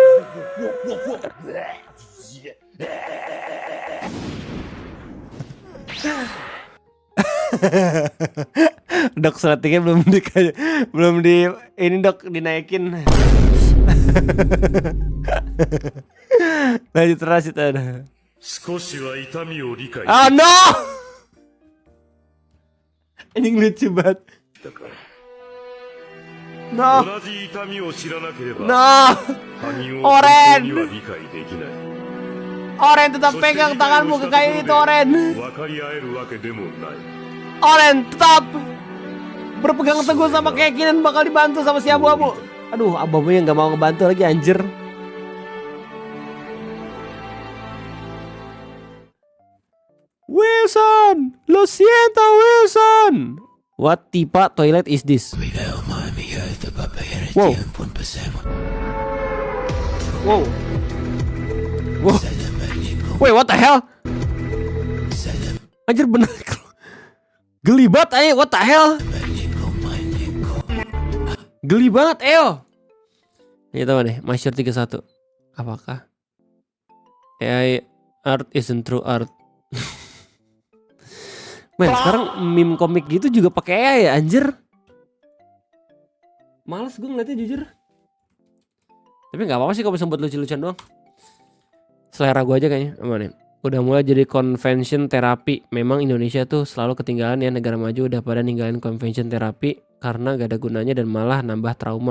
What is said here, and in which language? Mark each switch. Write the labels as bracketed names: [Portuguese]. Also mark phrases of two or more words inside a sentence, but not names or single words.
[Indonesian] Dok, settingnya belum di ini dok, dinaikin. lanjut ada. [Japanese] 少しは痛みを理解 [English] Oh no! [Indonesian] Ini lucu banget. No, [Japanese] 同じ痛みを知らなければ [Indonesian] no. [Japanese] 他人を [Indonesian] Oren [Japanese] 本当には理解できない [Indonesian] Oren tetap pegang tanganmu ke kayu itu, Oren. [Japanese] 分かり合えるわけでもない [Indonesian] Oren tetap berpegang teguh sama keyakinan bakal dibantu sama si abu-abu. Aduh, abu-abunya nggak mau ngebantu lagi, anjir. Wilson, [Spanish] lo siento [Indonesian] Wilson. [English] What tipe toilet is this? Wow. Wow. Wow. Wait, what the hell? [Indonesian] Anjir bener. Geli banget ayo, [English] what the hell? [Indonesian] Geli banget ayo. Ini tahu nih, Masyur 31. [English] Apakah AI art isn't true art? [Indonesian] Men, sekarang meme komik gitu juga pakai AI ya, anjir. Males gue ngeliatnya jujur. Tapi nggak apa-apa sih kalau bisa buat lucu-lucuan doang. Selera gue aja kayaknya. Aman ya. Udah mulai jadi convention terapi. Memang Indonesia tuh selalu ketinggalan ya, negara maju udah pada ninggalin convention terapi karena gak ada gunanya dan malah nambah trauma.